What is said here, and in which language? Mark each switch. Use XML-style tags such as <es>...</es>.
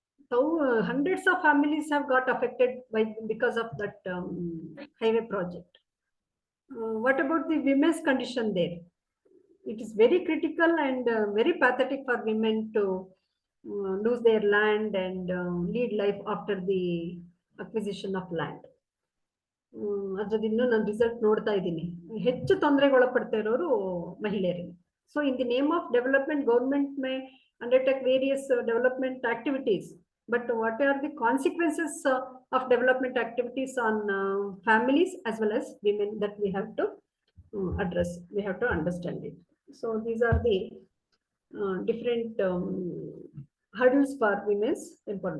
<en>So hundreds of families have got affected because of that highway project. What about the women's condition there? It is very critical and very pathetic for women to lose their land and lead life after the acquisition of land.</en> <kn>ಅದ್ರದ್ದು ಇನ್ನೂ ನಾನು result ನೋಡ್ತಾ ಇದ್ದೀನಿ. ಹೆಚ್ಚು ತೊಂದರೆಗೊಳಪಡ್ತಾ ಇರೋರು ಮಹಿಳೆಯರಿಗೆ.</kn> <en>So in the name of development, government may undertake various development activities, but what are the consequences of development activities on families as well as women that we have to address? We have to understand it. So these are the different hurdles for women's empowerment.</en>